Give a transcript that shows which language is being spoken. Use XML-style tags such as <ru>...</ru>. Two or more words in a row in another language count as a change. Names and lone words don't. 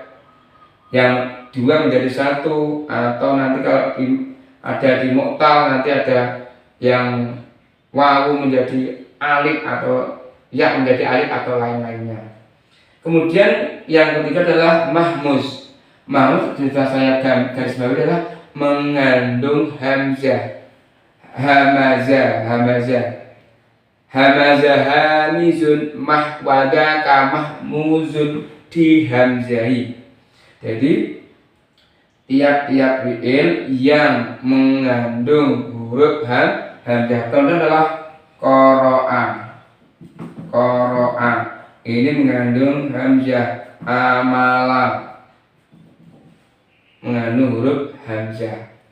<id>Yang dua menjadi satu, atau nanti kalau ada di mu'tal, nanti ada yang wawu menjadi alif atau ya menjadi alif atau lain-lainnya. Kemudian yang ketiga adalah mahmus. Mahmus sudah saya garis bawahi adalah mengandung hamzah.</id> <ar>همز، هامز، فهو وذاك، مهموز, dihamzahi.</ar> <id>Jadi tiap-tiap fi'il yang mengandung huruf hamzah. Contoh adalah qara'a. Ini mengandung hamzah. Amala mengandung huruf hamzah.</id>